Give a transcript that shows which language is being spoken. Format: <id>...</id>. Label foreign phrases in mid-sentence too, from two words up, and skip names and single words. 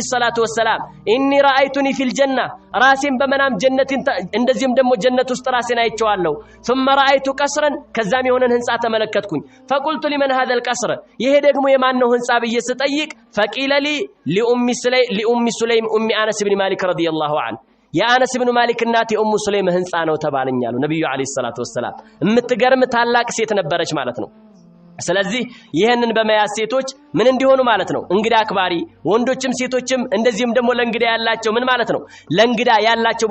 <ar>الصلاة والسلام إني رأيتني في الجنة</ar> <am>ራሴን በመናም ጀነትን እንደዚህም ደግሞ ጀነት ውስጥ ራሴን አይቼዋለሁ።</am> <ar>ثم رأيت قصرا</ar> <am>ከዛም የሆነን ህንጻ ተመለከትኩኝ።</am> <ar>فقلت لمن هذا القصر</ar> <am>ይሄ ደግሞ የማን ነው ህንጻ ብዬ ስጠይቅ</am> <ar>فقيل لي لأم سليم أم أنس بن مالك رضي الله عنه</ar> <am>የአነስ ብን ማሊክ እናት የኡሙ ሱለይም ህንጻ ነው ተባለኛሉ ነብዩ</am> <ar>عليه الصلاة والسلام።</ar> <am>የምትገርም ታላቅ ሴት ነበረች ማለት ነው። ስለዚህ ይሄንን በመያዝ ሴቶች ምን እንዲሆኑ ማለት ነው እንግዳ አክባሪ ወንዶችም ሴቶችም እንደዚህም ደግሞ ለእንግዳ ያላቸው ምን ማለት ነው ለእንግዳ ያላቸው</am>